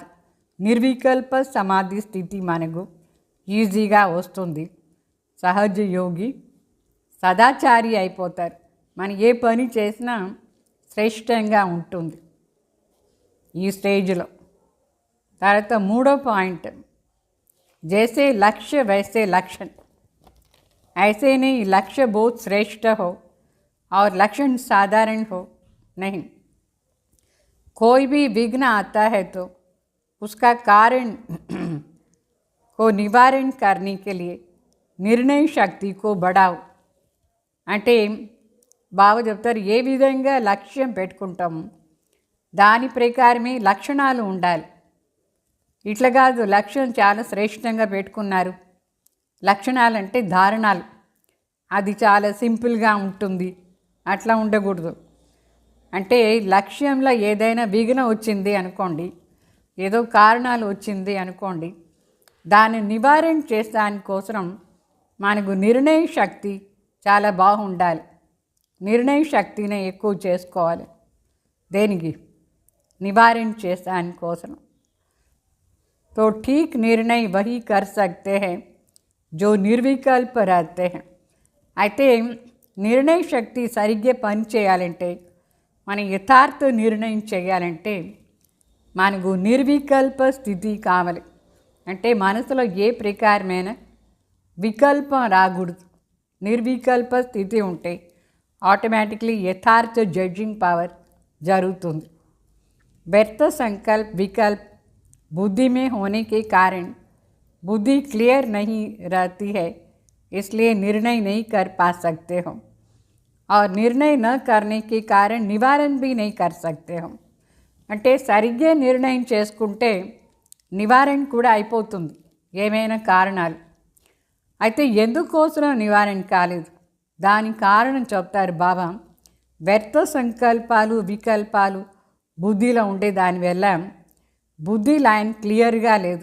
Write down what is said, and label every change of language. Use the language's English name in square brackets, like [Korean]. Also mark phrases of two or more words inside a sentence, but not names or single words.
[Telugu] నిర్వికల్ప సమాధి స్థితి మనకు ఈజీగా వస్తుంది. సహజ యోగి సదాచారి అయిపోతారు. మనం ఏ పని చేసినా శ్రేష్టంగా ఉంటుంది ఈ స్టేజ్లో. తర్వాత మూడో పాయింట్, [Hindi] जैसे लक्ष्य वैसे लक्षण. ऐसे नहीं लक्ष्य बहुत श्रेष्ठ हो और लक्षण साधारण हो नहीं. कोई भी विघ्न आता है तो उसका कारण को निवारण करने के लिए निर्णय शक्ति को बढ़ाओ. [Telugu] అంటే బాగా చెప్తారు, ఏ విధంగా లక్ష్యం పెట్టుకుంటాము దాని ప్రకారమే లక్షణాలు ఉండాలి. ఇట్లా కాదు లక్ష్యం చాలా శ్రేష్టంగా పెట్టుకున్నారు, లక్షణాలంటే ధారణాలు, అది చాలా సింపుల్గా ఉంటుంది, అట్లా ఉండకూడదు. అంటే లక్ష్యంలో ఏదైనా విఘ్నం వచ్చింది అనుకోండి, ఏదో కారణాలు వచ్చింది అనుకోండి, దాన్ని నివారణ చేసేదానికోసం మనకు నిర్ణయ శక్తి చాలా బాగుండాలి. నిర్ణయ శక్తిని ఎక్కువ చేసుకోవాలి. దేనికి? నివారణ చేసేదానికోసం. [Hindi] तो ठीक निर्णय वही कर सकते हैं जो निर्विकल्प रहते हैं. [Telugu] అయితే నిర్ణయ శక్తి సరిగ్గా పని చేయాలంటే, మన యథార్థ నిర్ణయం చేయాలంటే మనకు నిర్వికల్ప స్థితి కావాలి. అంటే మనసులో ఏ ప్రకారమైన వికల్పం రాకూడదు. నిర్వికల్ప స్థితి ఉంటే ఆటోమేటిక్లీ యథార్థ [English] judging power [Telugu] జరుగుతుంది. [Hindi] व्यर्थ संकल्प विकल्प बुद्धि में होने के कारण बुद्धि क्लियर नहीं रहती है, इसलिए निर्णय नहीं कर पा सकते हो और निर्णय न करने के कारण निवारण भी नहीं कर सकते हो. [Telugu] అంటే సరిగ్గా నిర్ణయం చేసుకుంటే నివారణ కూడా అయిపోతుంది ఏమైనా కారణాలు. అయితే ఎందుకోసం నివారణ కాలేదు, దాని కారణం చెప్తారు బాబా. వ్యర్థ సంకల్పాలు వికల్పాలు బుద్ధిలో ఉండే దానివల్ల బుద్ధి లైన్ క్లియర్గా లేదు.